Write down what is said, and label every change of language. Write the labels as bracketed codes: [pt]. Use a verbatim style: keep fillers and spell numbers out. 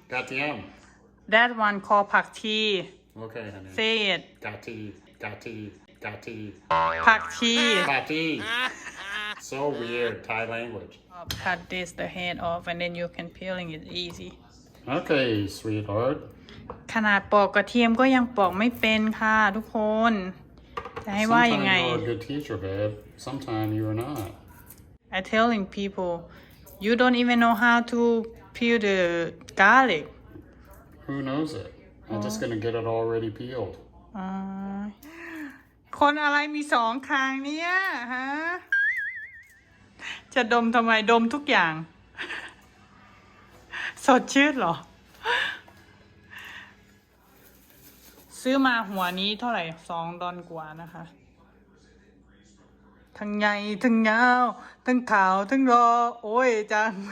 [th] Gatiam. [en] That one called pak chi. Okay, honey. Say it. [th] Gati. Gati. Gati. Pak chi. [en] Gati. So weird. Thai language. Cut this the head off, and then you can peeling it easy. Okay, sweetheart. [th] ขนาดปอกกระเทียมก็ยังปอกไม่เป็นค่ะทุกคน จะให้ว่ายัง [en] Sometime [th] ไง [en] you're a good teacher, babe. Sometime you're not. I telling people you don't even know how to peel the garlic Who knows it? I'm just gonna get it already peeled. [th] อ่าคนอะไรมีสองคางเนี่ยฮะ จะดมทำไมดมทุกอย่าง สดชื่นเหรอ ซื้อมาหัวนี้เท่าไหร่สองดอนกว่านะคะ ทั้งใหญ่ทั้งยาวทั้งขาวทั้งรอ โอ้ยจัง